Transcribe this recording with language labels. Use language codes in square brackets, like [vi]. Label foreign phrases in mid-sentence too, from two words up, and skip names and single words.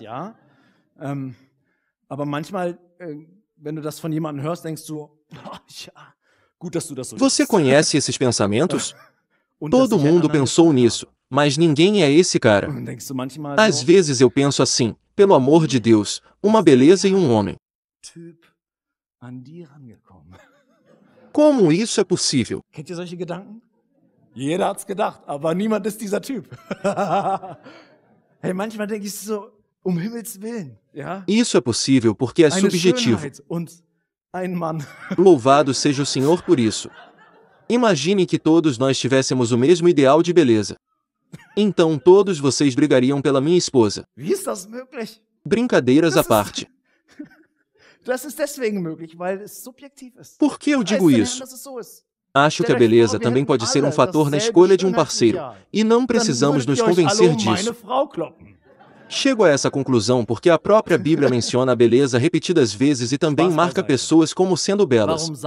[pt] Você conhece esses pensamentos? Todo mundo pensou nisso, mas ninguém é esse cara. Às vezes eu penso assim, pelo amor de Deus, uma beleza e um homem. Como isso é possível? [de] Jeder hat's gedacht, aber niemand ist dieser Typ. Hey, manchmal denke ich so, Himmels Willen, ja? [pt] Isso é possível porque é subjetivo. Louvado seja o Senhor por isso. Imagine que todos nós tivéssemos o mesmo ideal de beleza. Então todos vocês brigariam pela minha esposa. [de] Wie ist das möglich? [pt] Brincadeiras à parte. [de] Das ist deswegen möglich, weil es subjektiv ist. [pt] Por que eu digo isso? Acho que a beleza também pode ser um fator na escolha de um parceiro, e não precisamos nos convencer disso. Chego a essa conclusão porque a própria Bíblia menciona a beleza repetidas vezes e também marca pessoas como sendo belas.